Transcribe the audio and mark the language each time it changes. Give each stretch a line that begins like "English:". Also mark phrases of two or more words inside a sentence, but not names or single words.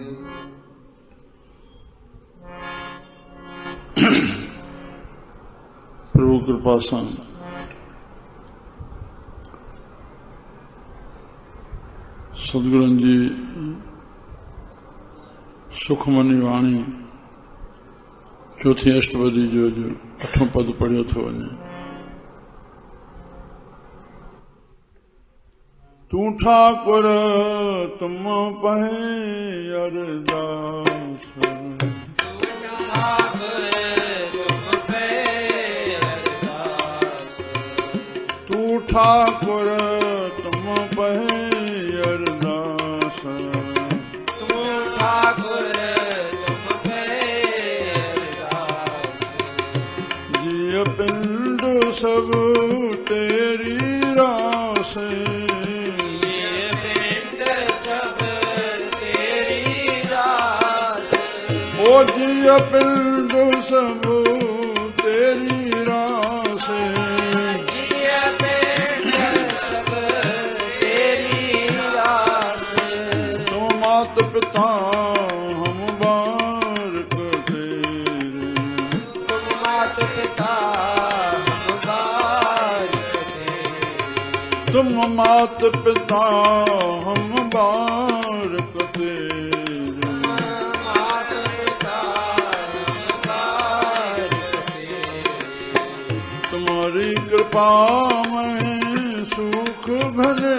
Sindhi: प्रभु कृपा से सदगुरु जी सुखमनी वाणी चौथी अष्टपदी जो अठों पद पढ़ियो थो वञे।
Punjabi: ਤੂ ਠਾਕੁਰ ਤੁਮ ਪਹਿ ਅਰਦਾਸਿ ਤੂ ਠਾਕੁਰ ਤੁਮ ਪਹਿ ਅਰਦਾਸਿ ਤੂ ਠਾਕੁਰ ਤੁਮ ਪਹਿ ਅਰਦਾਸਿ ਜੀਉ ਪਿੰਡੁ ਸਭੁ ਤੇਰੀ ਰਾਸਿ ਓ ਜੀਉ ਪਿੰਡੁ ਸਭੁ ਤੇਰੀ ਰਾਸਿ ਜੀਉ ਪਿੰਡੁ ਸਭੁ ਤੇਰੀ ਰਾਸਿ ਤੋ ਮਾਤ ਪਿਤਾ ਹਮ ਬਾਰਿਕ ਤੇਰੇ ਤੁਮ ਮਾਤ ਪਿਤਾ ਹਮ ਬਾਰਿਕ ਤੇਰੇ ਤੁਮ ਮਾਤ ਪਿਤਾ ਹਮ ਬਾਰਿਕ ਤੇਰੇ ਤੁਮ੍ਹਾਰੀ ਕ੍ਰਿਪਾ ਮੇਂ ਸੁਖ ਘਨੇ